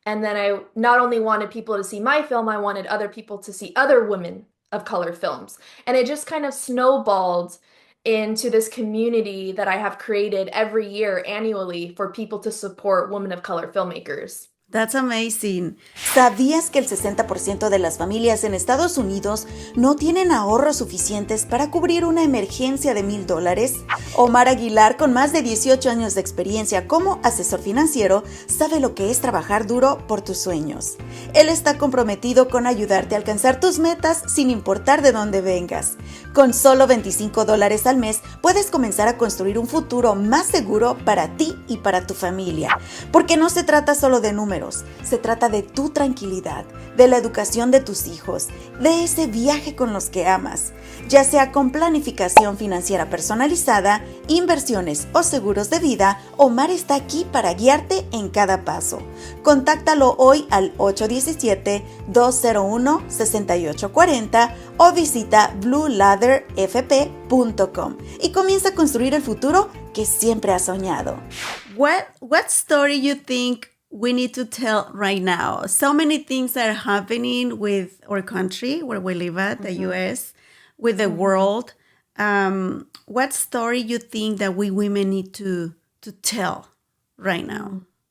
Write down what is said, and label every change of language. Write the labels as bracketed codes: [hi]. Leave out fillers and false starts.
[en] And then I not only wanted people to see my film, I wanted other people to see other women of color films. And it just kind of snowballed into this community that I have created every year annually for people to support women of color filmmakers. That's amazing. [es] ¿Sabías que el 60% de las familias en Estados Unidos no tienen ahorros suficientes para cubrir una emergencia de $1,000? Omar Aguilar, con más de 18 años de experiencia como asesor financiero, sabe lo que es trabajar duro por tus sueños. Él está comprometido con ayudarte a alcanzar tus metas sin importar de dónde vengas. Con solo $25 al mes, puedes comenzar a construir un futuro más seguro para ti y para tu familia. Porque no se trata solo de números. Se trata de tu tranquilidad, de la educación de tus hijos, de ese viaje con los que amas, ya sea con planificación financiera personalizada, inversiones o seguros de vida. Omar está aquí para guiarte en cada paso. Contáctalo hoy al 817-201-6840 o visita blueladderfp.com y comienza a construir el futuro que siempre has soñado. [en] What story you think we need to tell right now? So many things are happening with our country where we live at, the US, with the world. What story you think that we women need to tell right now?